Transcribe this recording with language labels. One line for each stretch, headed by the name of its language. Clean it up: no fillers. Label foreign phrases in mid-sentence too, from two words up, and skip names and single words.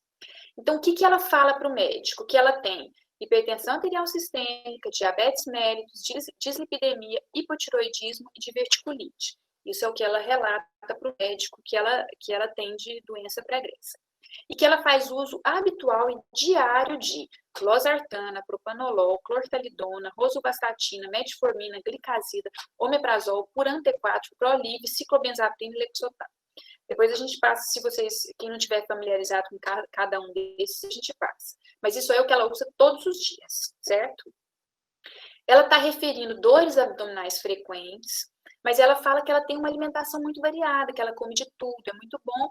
Portuguese: Então, o que ela fala para o médico? Que ela tem hipertensão arterial sistêmica, diabetes mellitus, dislipidemia, hipotiroidismo e diverticulite. Isso é o que ela relata para o médico que ela tem de doença pregressa. E que ela faz uso habitual e diário de losartana, propanolol, clortalidona, rosuvastatina, metformina, glicazida, omeprazol, puran T4, Proliv, ciclobenzaprina e lexotan. Depois a gente passa, quem não estiver familiarizado com cada um desses, a gente passa. Mas isso é o que ela usa todos os dias, certo? Ela está referindo dores abdominais frequentes, Mas ela fala que ela tem uma alimentação muito variada, que ela come de tudo, é muito bom.